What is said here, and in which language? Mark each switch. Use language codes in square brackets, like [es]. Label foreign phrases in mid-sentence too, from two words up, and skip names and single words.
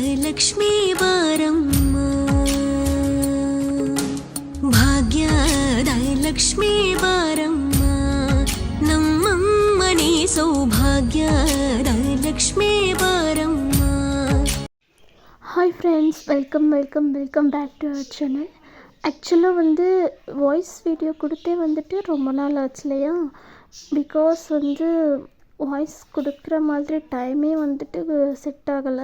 [kn] ಲಕ್ಷ್ಮೀ ಬಾರಮ್ಮ ಭಾಗ್ಯದ ಲಕ್ಷ್ಮೀ ಬಾರಮ್ಮ ನಮ್ಮಮ್ಮನಿ ಸೌಭಾಗ್ಯದ ಲಕ್ಷ್ಮೀ ಬಾರಮ್ಮ. [en] Hi friends, welcome back to our channel. [ta] ஆக்சுவலாக [en] voice video [ta] கொடுத்தே ரொம்ப நாள் ஆச்சு இல்லையா? [en] because voice [ta] கொடுக்குற மாதிரி [en] time set [ta] ஆகலை.